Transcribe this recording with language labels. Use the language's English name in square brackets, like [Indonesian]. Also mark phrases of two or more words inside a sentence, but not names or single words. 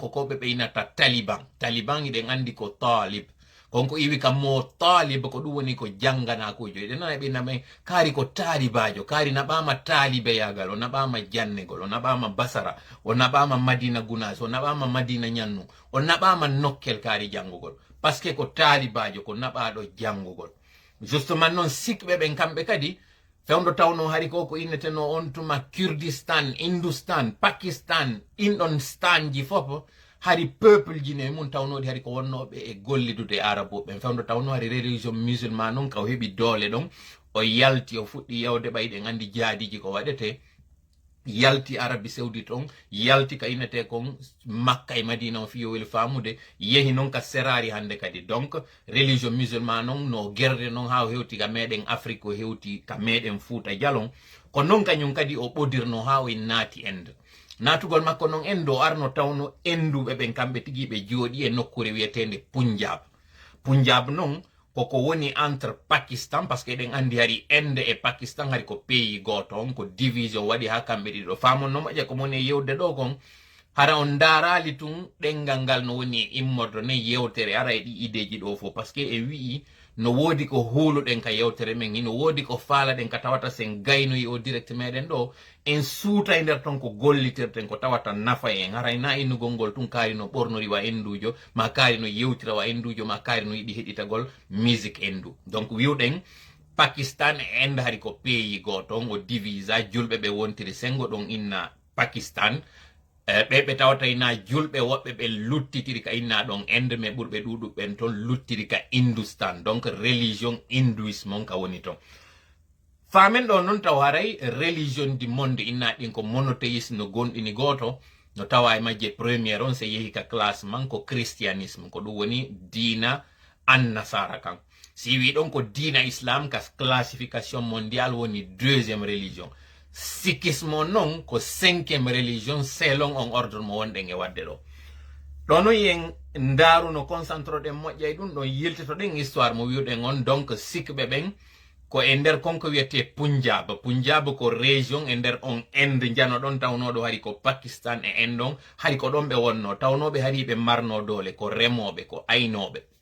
[Fula] ko koɓe ɓeynata taliban iɗen andi ko talib konko iwi kam mo talib ko ɗum woni ko janganakujo eɗen nana ɓe namen kaari ko taalibajo kaari naɓama taalibe yagal o naɓama jannegol o naɓama basara o naɓama madina gunas o naɓama madina ñannu o naɓama nokkel kaari jangugol par ce que ko taalibajo ko naɓaɗo jangugol justement noon sikɓe ɓen kamɓe kadi fewndo tawno hari ko inneteno on tuma Kurdistan Hindustan Pakistan inɗon stan ji fof hari peuple ji ne mun tawnoɗi hari ko wonnoɓe e gollidude araboɓe fewndo tawno hari [French] religion musulman [Fula] noon ka o heɓi doole ɗon o yalti o fuɗɗi yewde ɓayɗen andi jaadiji ko waɗete yalti Arabi Saoudite on yalti ka inete kon Makka e Madina on fiyo wel famude yehi non ka serari hande kadi [French] donc religion musulman [Fula] non no gerde non ha hewti ka meden Afrique o hewti ka meden Fouta Jalon ko non kanyum kadi o bodirno ha o naati end natugol makko non endo arno tawno enduɓe ɓen kamɓe tigi ɓe jooɗi e nokkure wiyetende Punjab non koko woni entre Pakistan [French] parce que [Fula] eɗen andi hari Inde e Pakistan hari ko pays goto on ko division waɗi ha kamɓe ɗiɗo famonno moƴƴa ko moni e yewde ɗo kon hara on darali tun ɗengal ngal no woni e immordo ne yewtere ara e ɗi ideji ɗo fo parce que e wii no wodi ko huluɗen ka yewtere men no wodi ko faalaɗen ka tawata sen gaynoyi o direct meɗen ɗo en suuta e nder ton ko gollitirten ko tawata nafa en haray na innugol ngol tun kaari no ɓornori wa endujo ma kaari no yewtira wa endujo ma kaari no yiɗi heɗitagol musique endu donc wiwɗen Pakistan e Inde hari ko pays goto on o divisa julɓe ɓe wontiri sengo ɗon inna Pakistan ɓe tawata ina julɓe woɓɓe ɓe luttitiri ka inna ɗon Inde me ɓurɓe ɗuɗuɓen ton luttiri ka Hindustan [French] donc religion hindouisme [Fula] on ka woni ton famen ɗo non taw haray [French] religion du monde [Fula] inna ɗin ko monothéisme no gonɗini goto no tawa e majje premiére on se yehi ka classe man ko christianisme ko ɗum woni diina an nasara kan si wi ɗon ko diina islam ka [French] classification mondial [Fula] woni [French] deuxième religion sikhisme [Fula] non ko [French] cinquième religion selon [Fula] on ordre mo wonɗen e wadde ɗo ɗono yen ndaru no concentre ɗen moƴƴay ɗum ɗon yiltito ɗen histoire mo wiwɗen on donc sikɓe ɓen ko e nder konko wiyete Punjab ko région e nder on Inde jano ɗon tawnoɗo hari ko Pakistan e Inde on hari ko ɗon ɓe wonno tawnoɓe hari ɓe marno dole ko remoɓe ko aynoɓe